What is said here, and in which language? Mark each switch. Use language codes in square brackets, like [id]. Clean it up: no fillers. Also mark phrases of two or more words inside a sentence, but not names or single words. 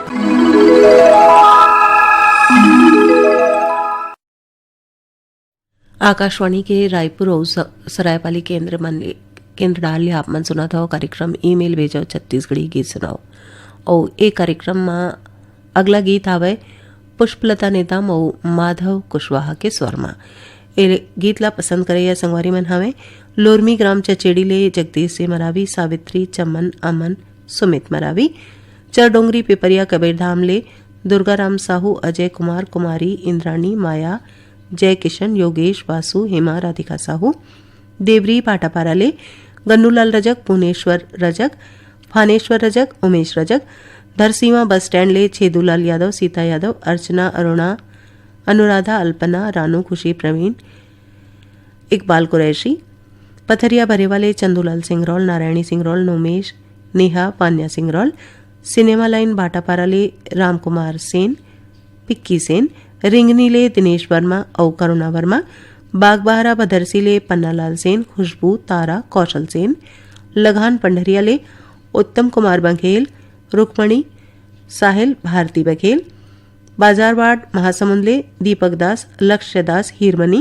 [hne] आकाशवाणी के रायपुर और सरायपाली केंद्र डाल आप मन सुना था कार्यक्रम ईमेल भेजो छत्तीसगढ़ी गीत सुनाओ। और एक कार्यक्रम में अगला गीत आवे पुष्पलता नेताम और माधव कुशवाहा के स्वर में। ए गीत ला पसंद करे या संगवारी मन हवे लोरमी ग्राम चचेड़ी ले जगदीश से मरावी, सावित्री, चमन, अमन, सुमित मरावी, चरडोंगरी पिपरिया कबीरधाम ले दुर्गाराम साहू, अजय कुमार, कुमारी, इंद्राणी, माया, जय किशन, योगेश, वासु, हेमा, राधिका साहू, देवरी पाटापारा ले गन्नूलाल रजक, पुनेश्वर रजक, फानेश्वर रजक, उमेश रजक, धरसीमा बस स्टैंड ले छेदूलाल यादव, सीता यादव, अर्चना, अरुणा, अनुराधा, अल्पना, रानू, खुशी, प्रवीण, इकबाल कुरैशी, पथरिया भरेवाले चंदूलाल सिंगरौल, नारायणी सिंगरौल, नोमेश, नेहा, पान्या सिंगरौल, सिनेमा लाइन भाटापारा ले रामकुमार सेन, पिक्की सेन, रिंगनी ले दिनेश वर्मा और करुणा वर्मा, बागबहारा भदरसी ले पन्नालाल सेन, खुशबू, तारा, कौशल सेन, लगान पंडरिया ले उत्तम कुमार बघेल, रुक्मणी, साहिल, भारती बघेल, बाजारवाड़ महासमुंद ले दीपक दास, लक्ष्य दास, हीरमनी,